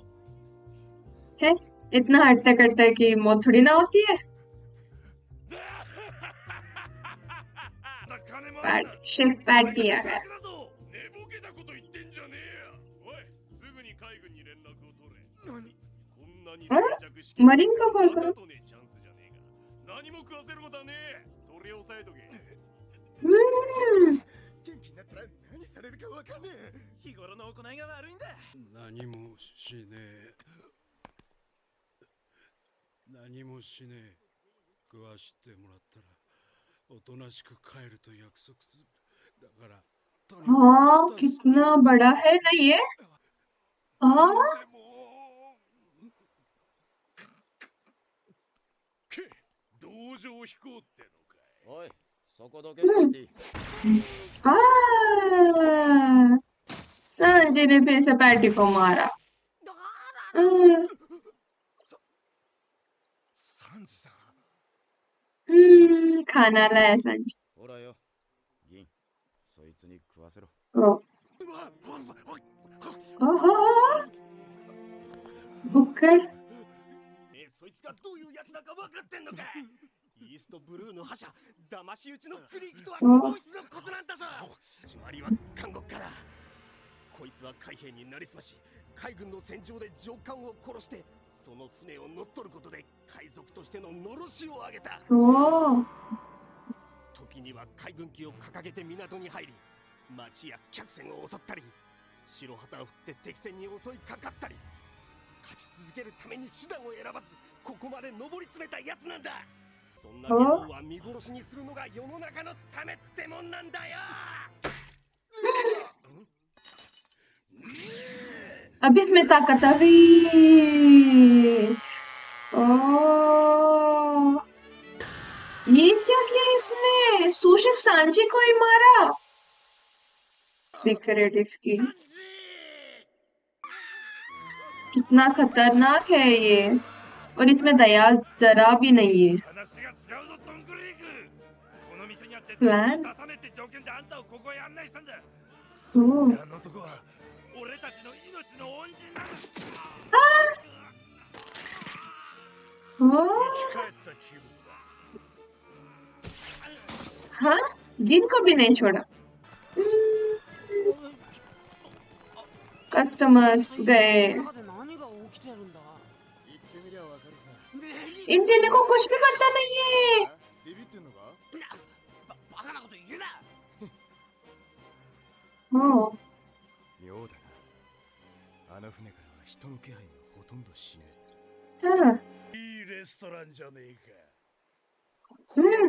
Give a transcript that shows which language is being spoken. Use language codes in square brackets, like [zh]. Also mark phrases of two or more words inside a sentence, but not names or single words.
[hi] है इतना हट्टा कट्टा की मौत थोड़ी ना होती है। [ja] 金もあるんだ。 [hi] शेफ पैटी आ गया। [ja] だぞ。寝ぼけたこと言ってんじゃねえや。おい、すぐに海軍に連絡を取れ。何？こんなに静着して。 [hi] मरीन का कॉल करो। [ja] とねチャンスじゃねえが。何も食わせることはねえ。取り押さえとけ。 हम्म 元気になったら何されるかわかんねえ。日頃の行いが悪いんだ。何もしねえ。何もしねえ。食わしてもらったらおとなしく帰ると約束する。だから頼む。 [hi] हाँ कितना बड़ा है ना ये। हाँ [ja] でもけ同情飛行ってのかい。おい、そこどけパーティー。 [hi] संजय ने फिर से पैटी को मारा। हम्म, [ja] サンジさん。 [hi] खाना लाया संजय। [ja] ほらよ、銀、そいつに食わせろ。 [hi] ओ ओहो बुक्कड़ [ja] そいつがどういうやつだか分かってんのか。イーストブルーの覇者騙し討ちのクリークとはこいつのことなんだぞ。始まりは監獄から。こいつは海兵になりすまし、海軍の戦場で上官を殺してその船を乗っ取ることで海賊としてののろしを上げた。 ओ 時には海軍旗を掲げて港に入り、町や客船を襲ったり、白旗を振って敵船に襲いかかったり、勝ち続けるために手段を選ばずここまで上り詰めたやつなんだ。そんな野郎は見殺しにするのが世の中のためってもんなんだよ。 [hi] अब इसमें ताकत आ गई। ओ ये क्या किया इसने? सूशिफ सांची को ही मारा। सीक्रेट इसकी कितना खतरनाक है ये, और इसमें दया जरा भी नहीं है। [ja] 話が違うぞドンクリーク。この店には絶 [hi] प्लान [ja] 対出さねえって条件であんたをここへ案内したんだ。 ओ あの男は俺たちの命の恩人なんだ。 ओ 生き返った気分だ。 [hi] हाँ जिन को भी नहीं छोड़ा। कस्टमर्स गए। [ja] 中で何が起きてるんだ。言ってみりゃわかるさ。 इन तीनों को कुछ भी पता नहीं है। ビビってんのか。バカなこと言うな。 ओ 妙だな。あの船からは人の気配がほとんどしねえ。 [hi] हाँ [ja] いいレストランじゃねえか。 हम्म